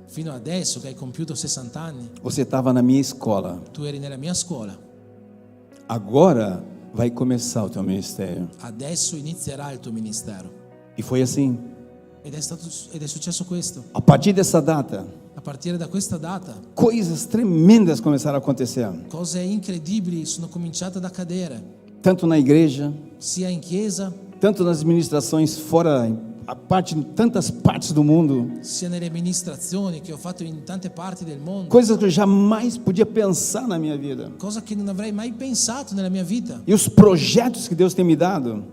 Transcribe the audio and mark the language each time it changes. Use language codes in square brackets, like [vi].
[it] fino adesso che hai compiuto 60 anni, [pt] você estava na minha escola. [it] tu eri nella mia scuola. [pt] Agora vai começar o teu ministério. [it] Adesso inizierà il tuo ministero. [pt] E foi assim. [it] Ed è successo questo. [pt] A partir dessa data, [it] A partire da questa data, [pt] coisas tremendas começaram a acontecer. [it] cose incredibili sono cominciate ad accadere, [pt] Tanto na igreja, [it] sia in chiesa, [pt] tanto nas ministrações fora, em tantas partes do mundo. [it] sia nelle amministrazioni che ho fatto in tante parti del mondo. [pt] Coisas que eu jamais podia pensar na minha vida. [it] Cosa che non avrei mai pensato nella mia vita. [pt] E os projetos que Deus tem me dado,